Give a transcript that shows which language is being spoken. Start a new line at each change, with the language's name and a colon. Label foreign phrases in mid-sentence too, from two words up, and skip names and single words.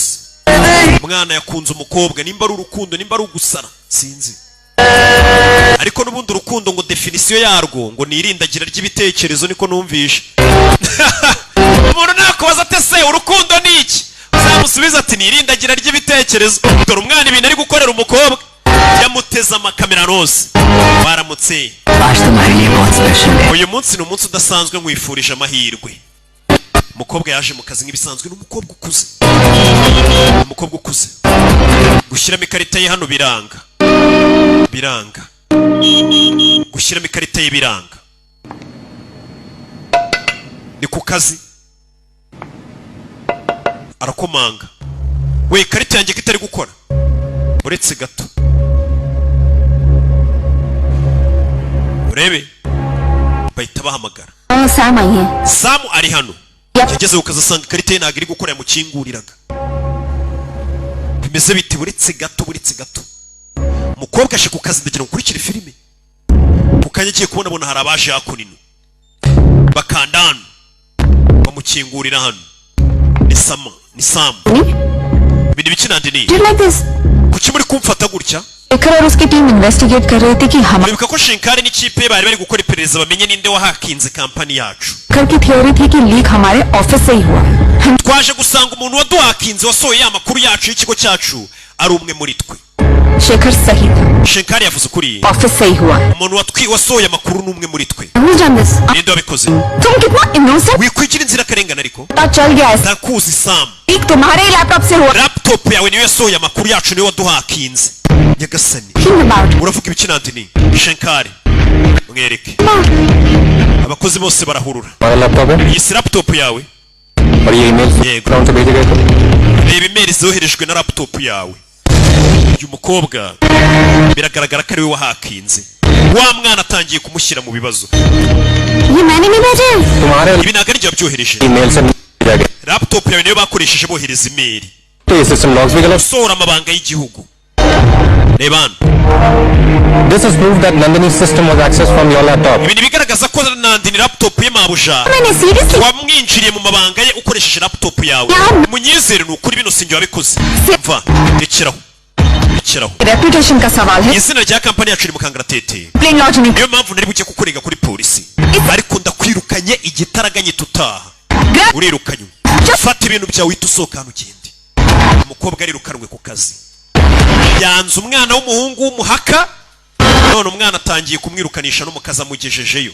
Kinyarwanda: Umwana yakunze umukobwa, nimba ari urukundo nimba ari ugusara sinzi, ariko n'ubundi urukundo ngo definisiyo yarwo ngo ni irindagira ry'ibitekerezo, niko numvishe. Umuntu nakubaza ate se urukundo ni iki, uzamusubiza ati ni irindagira ry'ibitekerezo. Dore umwana ibintu ari gukorera umukobwa, yamuteze amakamera rose. Baramutse,
Hindi: आज तुम्हारे लिए बहुत स्पेशल है।
Kinyarwanda: uyu munsi ni umunsi udasanzwe, nkwifurije amahirwe. Umukobwa yaje mu kazi nk'ibisanzwe, n'umukobwa ukuze, umukobwa ukuze. Gushyiramo ikarita ye hano biranga, gushyiramo ikarita ye biranga. Ni ku kazi, arakomanga. We, ikarita yanjye ko itari gukora, uretse gato. Urebe bahita bahamagara.
Hindi: सैम आई है।
Kinyarwanda: Samu ari hano. Yageze ukazasanga ikarita ye ntabwo iri gukora, yamukinguriraga. Bimeze bite? Uretse gato, uretse gato. Umukobwa aje ku kazi, ndagira ngo ukurikire filime. Ku kanya agiye kubona hari abaje hakunino, bakanda hano bamukingurira hano. Ni Samu. Ibintu biki nande ni kuki muri kumfata gutya?
Hindi: और उसकी टीम इन्वेस्टिगेट कर रही थी कि हम
Kinyarwanda: Muribuka ko Shinkari n'ikipe bari gukora iperereza bamenye ninde wahakinze kampani yacu.
Hindi: घर की थ्योरी थी कि लीक हमारे ऑफिस से ही हुआ है।
Kinyarwanda: Twaje gusanga umuntu waduhakinze wasohoye amakuru yacu y'ikigo cyacu ari umwe muri twe.
Hindi: शेखर सही था,
Kinyarwanda: Shinkari yavuze ukuri,
Hindi: ऑफिस से ही हुआ है।
Kinyarwanda: umuntu wasohoye amakuru ni umwe muri twe. Ninde wabikoze?
Hindi: तुम कितना इनोसेंट,
Kinyarwanda: Wikwigira inzira karengana ariko.
Hindi: पता चल गया है,
Kinyarwanda: Ndakuzi Sam.
Hindi: लीक तुम्हारे ही लैपटॉप से हुआ।
Kinyarwanda: Laptop yawe niyo yasohoye amakuru yacu, niyo waduhakinze. Nyagasani, uravuga ibiki nande ni? Shinkari mwereke. Abakozi bose barahurura.
Hindi: हमारा लैपटॉप है
Kinyarwanda: Iyi si laptop yawe?
Hindi: और ये
English: email account
Hindi: से भेजे गए थे।
Kinyarwanda: Reba email zoherejwe na laptop yawe. Uyu mukobwa biragaragara ko ari we wahakinze. Wa mwana atangiye kumushyira mu bibazo.
Hindi: ये मैंने नहीं भेजे। तुम्हारे
Kinyarwanda: Ibi ntabwo ari byo byohereje.
Hindi: ईमेल से भेजा गया
Kinyarwanda: Laptop yawe niyo bakoresheje bohereza email.
Hindi: तो ये
English: system logs
Hindi: भी गलत।
Kinyarwanda: Sohora amabanga y'igihugu. Reba hano.
English: This is proof that Nandini's system was accessed from your laptop.
Kinyarwanda: Ibi bigaragaza ko Nandini laptop ye mabuja
Hindi: मैंने सीरियसली
Kinyarwanda: wamwinjiriye mu mabanga ye ukoresheje laptop yawe. Munyizere ni ukuri bino sinjye wabikoze. Mva rekeraho.
Hindi: रेपुटेशन का सवाल है।
Kinyarwanda: Izina rya kampani yacu iri mu kangaratete.
Hindi: प्लेन लॉज नहीं,
Kinyarwanda: Niyo mpamvu nari buke kukurega kuri polisi. Ariko ndakwirukanye igitaraganye tutaha. Urirukanye. Fata ibintu byawe uhita usohoka hano ugende. Umukobwa arirukanwe ku kazi. Yanze umwana w'umuhungu w'umuhaka, none umwana atangiye kumwirukanisha no mu kazi amugejejeyo.